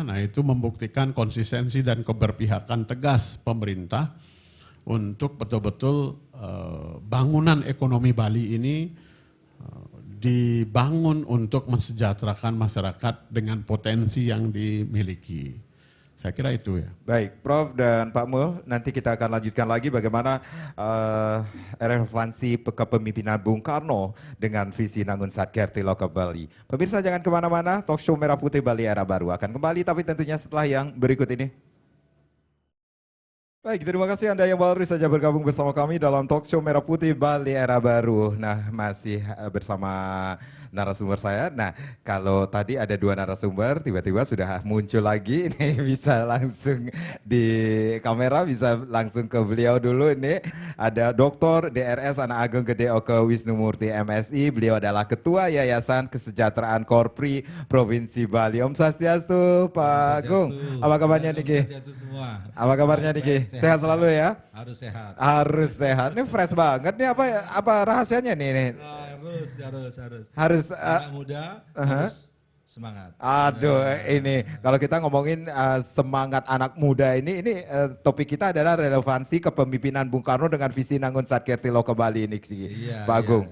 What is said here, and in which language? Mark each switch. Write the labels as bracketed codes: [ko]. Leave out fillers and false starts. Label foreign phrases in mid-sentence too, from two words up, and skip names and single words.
[id] Nah, itu membuktikan konsistensi dan keberpihakan tegas pemerintah untuk betul-betul bangunan ekonomi Bali ini dibangun untuk mensejahterakan masyarakat dengan potensi yang dimiliki. Saya kira itu ya. Baik, Prof dan Pak Mul, nanti kita akan lanjutkan lagi bagaimana relevansi kepemimpinan Bung Karno dengan visi Nangun Satkerti Loka Bali. Pemirsa jangan kemana-mana, [en] talk show [id] Merah Putih Bali Era Baru akan kembali, tapi tentunya setelah yang berikut ini. Baik, terima kasih Anda yang baru saja bergabung bersama kami dalam [en] talk show [id] Merah Putih Bali Era Baru. Nah, masih bersama narasumber saya. Nah, kalau tadi ada 2 narasumber, tiba-tiba sudah muncul lagi. Ini bisa langsung di kamera, bisa langsung ke beliau dulu. Ini ada Dr. DRS Anak Ageng Gede Oke Wisnumurti MSI. Beliau adalah Ketua Yayasan Kesejahteraan Korpri Provinsi Bali. [ban] Om Swastiastu, Pak Agung. [id] Apa kabarnya Niki? Apa kabarnya Niki? Sehat selalu ya? Harus sehat. Harus sehat. Ini fresh banget nih, apa rahasianya nih? Harus anak muda harus semangat. Aduh, ini kalau kita ngomongin semangat anak muda ini topik kita adalah relevansi kepemimpinan Bung Karno dengan visi Nangun Satkerti Loka Bali ini sih, Pak Agung.